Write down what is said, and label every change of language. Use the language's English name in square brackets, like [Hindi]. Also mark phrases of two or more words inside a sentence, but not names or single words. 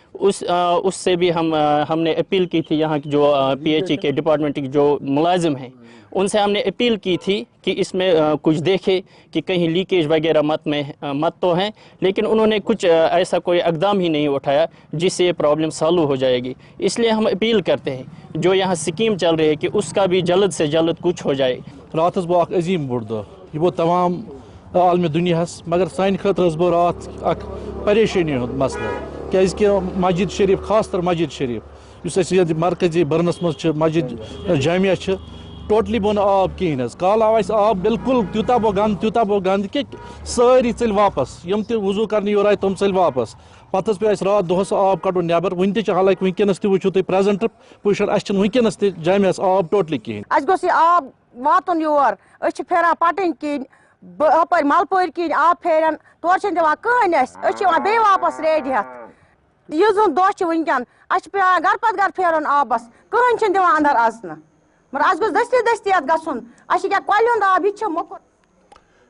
[Urdu] اس سے بھی ہم نے اپیل کی تھی یہاں جو PHE کے ڈپارٹمنٹ کے جو ملازم ہیں ان سے ہم نے اپیل کی تھی کہ اس میں کچھ دیکھے کہ کہیں لیکیج وغیرہ مت تو ہیں لیکن انہوں نے کچھ ایسا کوئی اقدام ہی نہیں اٹھایا جس سے یہ پرابلم سالو ہو جائے گی. اس لیے ہم اپیل کرتے ہیں جو یہاں سکیم چل رہی ہے کہ اس کا بھی جلد سے جلد کچھ ہو جائے. [Kashmiri] رات گو اخ عظیم بوڑ دہ یہ گو تمام عالم دنیا مگر سانہ خاطر گو رات اخ پریشانی ہند مسئلہ کیازکہ مسجد شریف خاص طور مسجد شریف اس مرکزی برنس مز مسجد جامعہ ٹوٹلی بو آب کہین کال آو اسہ آب بالکل تیوتاہ بو گند کہ ساری ژل واپس یم تہ وضو کرنے یور آئی تم ژل واپس پتہ پہ اس رات دہس آب کڑن نیبر ون تہ حالانکہ ونکس تہ وچھو تھی [English] present position [Kashmiri] اس ونکس تہ جامعہ آب ٹوٹلی کہین. اس گوٚژھ یہ آب واتن یور أسۍ چھِ پھیران پٹن کن ہپٲرۍ ملپور کن آب پھیران تور چھنہٕ دِوان کٕہٕنۍ أسۍ چھِ یِوان بیٚیہِ واپس ریڈِ ہٮ۪تھ یُس زن دۄہ چھُ ونکٮ۪ن اَسہِ چھُ پیوان گرٕ پتہٕ گرٕ پھیرُن آبس کٕہٕنۍ چھنہٕ دِوان اندر اژنہٕ مگر اَسہِ گوٚژھ دٔستی اتھ گژھُن اَسہِ چھِ کیٛاہ کۄلہِ ہُنٛد آب یہِ تہِ چھُ موٚکُر.